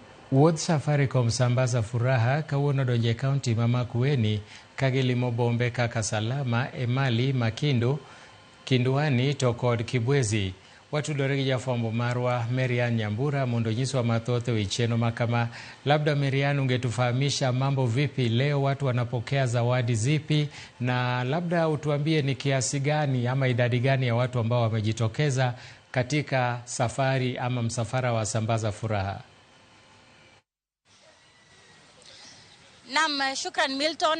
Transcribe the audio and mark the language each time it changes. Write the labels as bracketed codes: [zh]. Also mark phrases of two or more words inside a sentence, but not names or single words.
[luo] Wuodh Safaricom sambaza furaha kawuono donje kaunti ma Makueni kagilimo bombe kaka Salama, Emali, Makindu, Kindwani to kod Kibwezi. Watudore gi jafwambo marwa Marian Nyambura mondo nyiswa mathoth ewi chenro makama. [sw] Labda Marian, ungetufahamisha mambo vipi leo, watu wanapokea zawadi zipi, na labda utuambie ni kiasi gani ama idadi gani ya watu ambao wamejitokeza katika safari ama msafara wa sambaza furaha? Naam, shukran Milton.